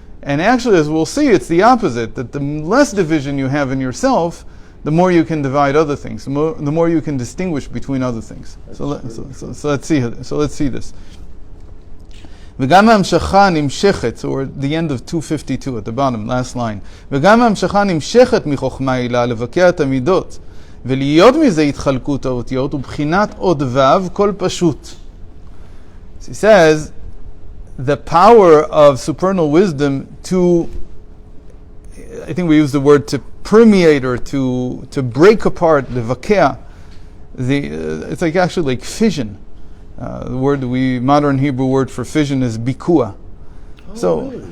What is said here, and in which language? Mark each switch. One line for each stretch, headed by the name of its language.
English: And actually, as we'll see, it's the opposite, that the less division you have in yourself, the more you can divide other things, the more you can distinguish between other things. So let's see this.
Hebrew: וגם ההמשכה נמשכת,
English: so we're at the end of 252, at the bottom, last line.
Hebrew: וגם ההמשכה נמשכת מחוכמה עילה לבקע את המידות, ולהיות מזה התחלקות האותיות, ובחינת עוד וו, כל פשוט.
English: So he says, the power of supernal wisdom to, I think we use the word to permeate or to break apart, levakea, it's like actually like fission. The modern Hebrew word for fission is bikua. Really?